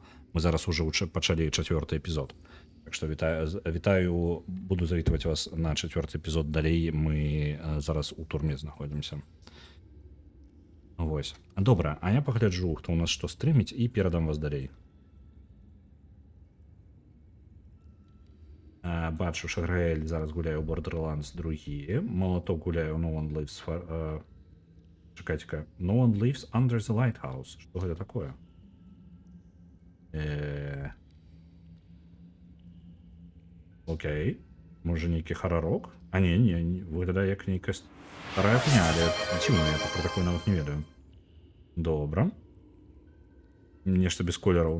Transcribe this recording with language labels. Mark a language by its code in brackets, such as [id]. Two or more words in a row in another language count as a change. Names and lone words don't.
[be] Мы зараз ужо пачалі 4-й эпізод. Так што вітаю, буду завітваць вас на 4-й эпізод далей, мы зараз у турме знаходзімся. Вось. Добра, а я пагляджу, хто ў нас што стрыміць, і перадам вас далей. Бачу, Шаграэль зараз гуляе ў Borderlands 2, Молоток гуляе ў No One Lives... Чакайце-ка. No One Lives Under the Lighthouse. Што гэта такое? Окей. Можа, нейкі харарок? А не, выглядае як нейкая старая пня, але дзіўна, я про такое нават не ведаю. Добра. Нешта без колераў.